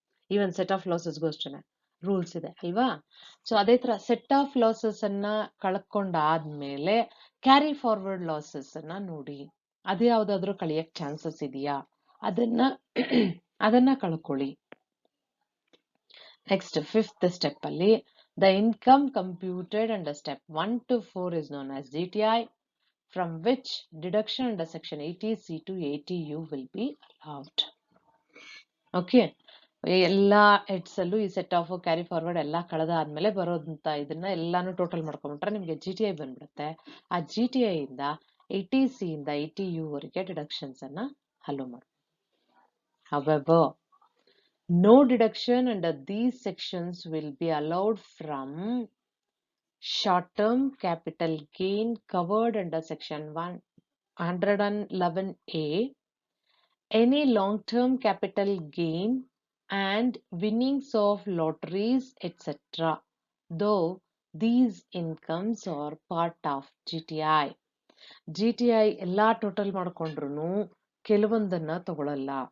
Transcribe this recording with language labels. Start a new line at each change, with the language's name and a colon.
Kannada: Even set of ಲಾಸಸ್ಗೂ ಅಷ್ಟೇ rules ಇದೆ ಅಲ್ವಾ. ಸೊ ಅದೇ ತರ ಸೆಟ್ ಆಫ್ ಲಾಸಸ್ ಅನ್ನ ಕಳ್ಕೊಂಡಾದ್ಮೇಲೆ ಕ್ಯಾರಿ ಫಾರ್ವರ್ಡ್ ಲಾಸಸ್ ಅನ್ನ ನೋಡಿ, ಅದು ಯಾವ್ದಾದ್ರು ಕಳಿಯಕ್ ಚಾನ್ಸಸ್ ಇದೆಯಾ ಅದನ್ನ ಕಳ್ಕೊಳ್ಳಿ.
English: next fifth step
Kannada: ಅಲ್ಲಿ
English: The income computed under step 1 to 4 is known as GTI, from which deduction under section 80C to 80U will be allowed.
Kannada: Okay, ಎಲ್ಲಾ ಹೆಡ್ಸ್ ಅಲ್ಲೂ ಈ ಸೆಟ್ ಆಫ್ ಕ್ಯಾರಿ ಫಾರ್ವರ್ಡ್ ಎಲ್ಲ ಕಳೆದಾದ್ಮೇಲೆ ಬರೋದಂತ ಇದನ್ನ ಎಲ್ಲಾನು total ಮಾಡ್ಕೊಂಡ್ಬಿಟ್ರೆ ನಿಮ್ಗೆ GTI ಬಂದ್ಬಿಡುತ್ತೆ. ಆ GTI ಇಂದ 80C ಇಂದ 80U ವರೆಗೆ ಡಿಡಕ್ಷನ್ಸ್ ಅನ್ನ ಅಲೋ ಮಾಡಿ.
English: However, no deduction under these sections will be allowed from short-term capital gain covered under section 111A, any long-term capital gain and winnings of lotteries, etc., though these incomes are part of GTI.
Kannada: GTI ಎಲ್ಲ total ಮಾಡ್ಕೊಂಡ್ರು ಕೆಲವೊಂದನ್ನ ತಗೊಳಲ್ಲ.